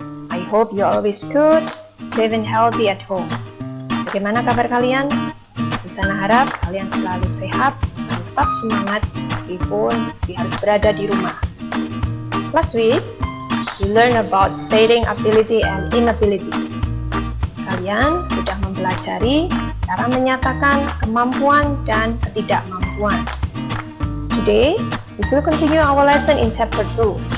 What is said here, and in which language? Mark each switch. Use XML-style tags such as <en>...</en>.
<en>I hope you're always good, safe and healthy at home.</en> <id>Bagaimana kabar kalian? Di sana harap kalian selalu sehat dan tetap semangat meskipun masih harus berada di rumah.</id> <en>Last week, we learned about stating ability and inability.</en> <id>Kalian sudah mempelajari cara menyatakan kemampuan dan ketidakmampuan.</id> <en>Today, we still continue our lesson in chapter 2.</en>